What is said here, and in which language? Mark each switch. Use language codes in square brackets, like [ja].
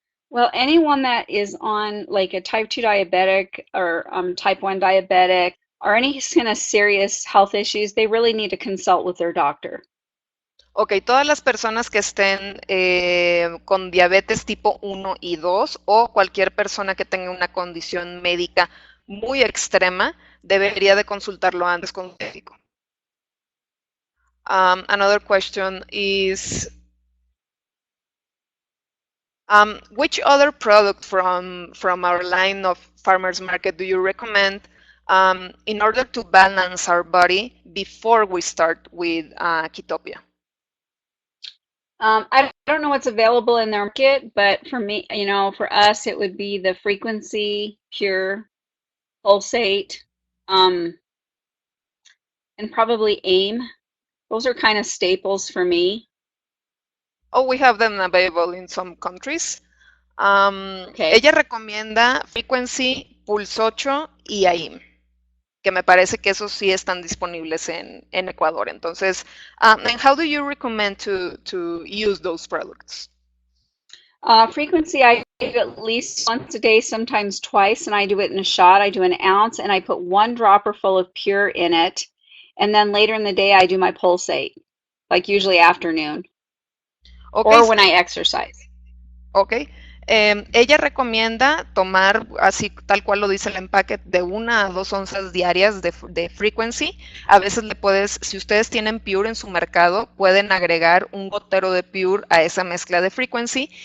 [en] Well, anyone that is on like a type 2 diabetic or type 1 diabetic or any kind of serious health issues, they really need to consult with their doctor. [es] Ok, todas las personas que estén con diabetes tipo 1 y 2 o cualquier persona que tenga una condición médica muy extrema debería de consultarlo antes con un médico. [en] Another question is, Which other product from our line of farmers market do you recommend in order to balance our body before we start with Ketopia? I don't know what's available in their market, but for me, for us, it would be the frequency, pure, pulsate, and probably aim. Those are kind of staples for me. Oh, we have them available in some countries. Okay. [es] Ella recomienda Frequency, Pulse 8 y AIM, que me parece que esos sí están disponibles en Ecuador. [en] Entonces, and how do you recommend to use those products? Frequency, I do at least once a day, sometimes twice, and I do it in a shot. I do an ounce, and I put 1 dropper full of pure in it. And then later in the day, I do my pulsate, like usually afternoon, Okay, or when I exercise. Ok. [es] Ella recomienda tomar, así tal cual lo dice el empaque, de 1 a 2 onzas diarias de frequency. A veces le puedes, si ustedes tienen Pure en su mercado, pueden agregar un gotero de Pure a esa mezcla de frequency.